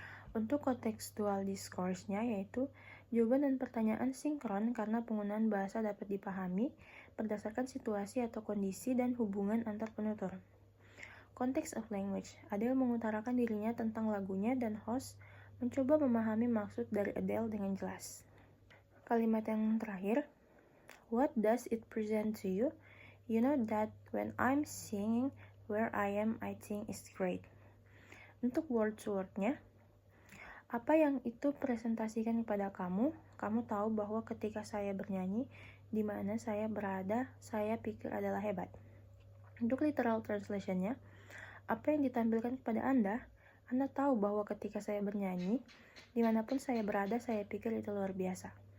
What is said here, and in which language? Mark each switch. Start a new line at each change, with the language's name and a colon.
Indonesian: Untuk contextual discourse-nya yaitu jawaban dan pertanyaan sinkron karena penggunaan bahasa dapat dipahami berdasarkan situasi atau kondisi dan hubungan antar penutur. Context of language, Adele mengutarakan dirinya tentang lagunya dan host mencoba memahami maksud dari Adele dengan jelas. Kalimat yang terakhir,
English: what does it present to you? You know that when I'm singing where I am, I think it's great.
Indonesian: Untuk word-to-word-nya, apa yang itu presentasikan kepada kamu? Kamu tahu bahwa ketika saya bernyanyi, di mana saya berada, saya pikir adalah hebat. Untuk literal translation-nya, apa yang ditampilkan kepada Anda tahu bahwa ketika saya bernyanyi, dimanapun saya berada, saya pikir itu luar biasa.